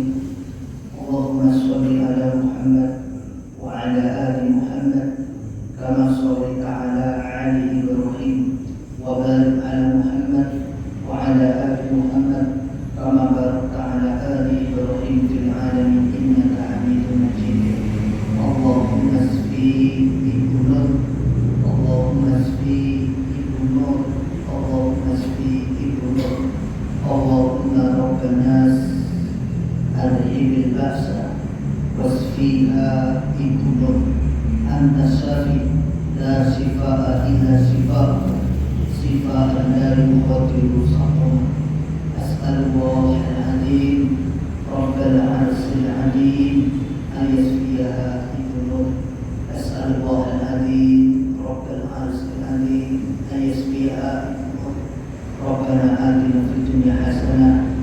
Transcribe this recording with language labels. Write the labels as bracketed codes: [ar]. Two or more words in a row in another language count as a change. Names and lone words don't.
[ar] اللهم صل على محمد وعلى آل محمد كما صليت على آل إبراهيم وبارك على محمد وعلى آل محمد كما باركت على آل إبراهيم في العالمين إنك حميد مجيد. اللهم اشف Ibu Nur اللهم اشف Ibu Nur اللهم اشف Ibu Nur. اللهم رب الناس أذهب البأس واشفها Ibu Nur. أنت الشافي لا شفاء إلا شفاء شفاء لا يغادر سقما. أسأل الله العظيم رب العرش العظيم أن يشفيها Ibu Nur. أسأل الله العظيم رب العرش العظيم أن يشفيها Ibu Nur. ربنا آتنا في الدنيا حسنة